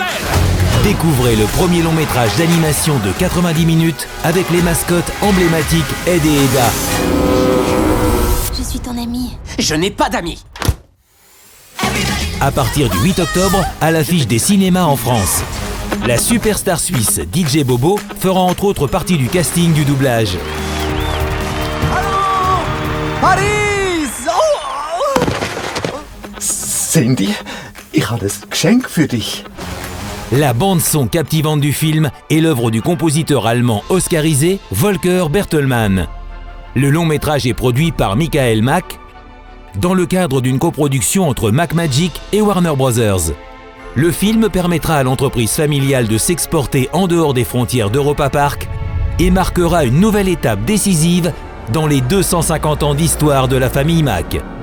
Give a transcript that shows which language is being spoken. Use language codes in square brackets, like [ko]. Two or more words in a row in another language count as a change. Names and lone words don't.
[fr] Découvrez le premier long métrage d'animation de 90 minutes avec les mascottes emblématiques Ed et Edda. Je suis ton ami. Je n'ai pas d'amis. À partir du 8 octobre, à l'affiche des cinémas en France. La superstar suisse DJ Bobo fera entre autres partie du casting du doublage. [de] Hallo! Paris! Oh! Cindy, ich habe das Geschenk für dich. [fr] La bande-son captivante du film est l'œuvre du compositeur allemand oscarisé Volker Bertelmann. Le long-métrage est produit par Michael Mack dans le cadre d'une coproduction entre Macmagic et Warner Bros. Le film permettra à l'entreprise familiale de s'exporter en dehors des frontières d'Europa Park et marquera une nouvelle étape décisive dans les 250 ans d'histoire de la famille Mack.